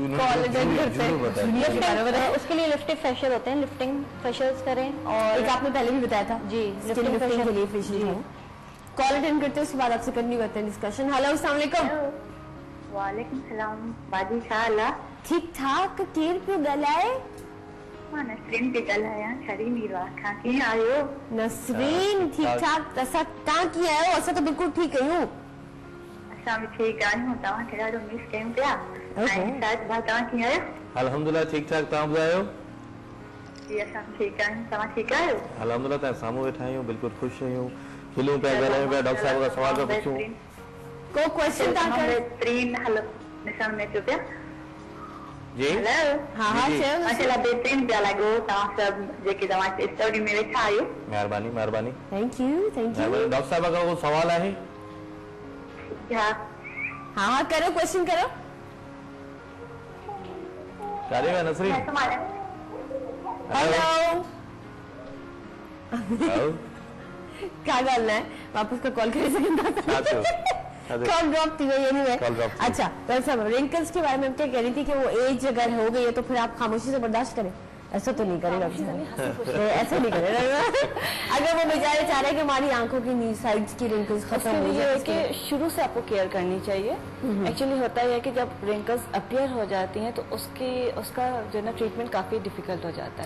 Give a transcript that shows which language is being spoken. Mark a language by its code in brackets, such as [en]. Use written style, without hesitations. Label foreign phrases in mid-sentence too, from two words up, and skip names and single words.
[hi] उसके लिए [en] lifting facial [hi] होते हैं, [en] lifting facials [hi] करें। और एक आपने पहले भी बताया था जी, लिफ्टिंग के लिए फेशियल। कॉल अटेंड करते हैं, उसके बाद आपसे कंटिन्यू करते हैं डिस्कशन। [ar] हेलो, السلام عليكم. وعليكم السلام बाजी, इंशाअल्लाह [sd] ठीक ठाक केर पियो ॻाल्हाए? मां नसरीन थी ॻाल्हायां, छड़ी मीरवा खां। कीअं आहियो? नसरीन ठीक ठाक। असां तव्हां कीअं आहियो? असां त बिल्कुलु ठीकु आहियूं। असां बि ठीकु आहियूं। तव्हांखे ॾाढो मिस कयूं पिया। ऐं शायदि भाउ तव्हां कीअं आहियो? अल्हम्दुलिल्लाह ठीक ठाक। तव्हां ॿुधायो? जी असां ठीकु आहियूं। तव्हां ठीकु आहियो? अल्हम्दुलिल्लाह तव्हां साम्हूं वेठा आहियूं, बिल्कुलु ख़ुशि आहियूं, खिलूं पिया, ॻाल्हायूं पिया, डॉक्टर साहिब खां सवाल पिया पुछूं। को क्वेश्चन तव्हां कर? बेहतरीन हलो ॾिसण में अचो पिया। जी हेलो। हाँ चयो। माशाल्लाह बेहतरीन पिया लॻो। तव्हां सभु जेके तव्हां स्टडी में वेठा आहियो। महिरबानी महिरबानी। [en] Thank you [sd] डॉक्टर साहिब का को सवाल आहे? हाँ करो, क्वेश्चन करो। करे विया नसरीन? हेलो हेलो क्या ॻाल्हि आहे? वापस का कॉल करे सघंदा? छा थियो? [en] call drop [sd] थी गई एनीवे। [en] call drop [sd] थी। [hi] अच्छा तो सब रिंकल्स के बारे में हम क्या कह रही थी कि वो एज अगर हो गई है तो फिर आप खामोशी से बर्दाश्त करें? ऐसा तो नहीं करेगा, ऐसा नहीं करेगा। अगर वो बेचारे चाह रहे हैं कि हमारी आंखों की साइड्स की रिंकल्स खत्म हो ये जाए, है कि शुरू से आपको केयर करनी चाहिए। एक्चुअली होता है कि जब रिंकल्स अपीयर हो जाती हैं तो उसका जो है ना ट्रीटमेंट काफी डिफिकल्ट हो जाता है।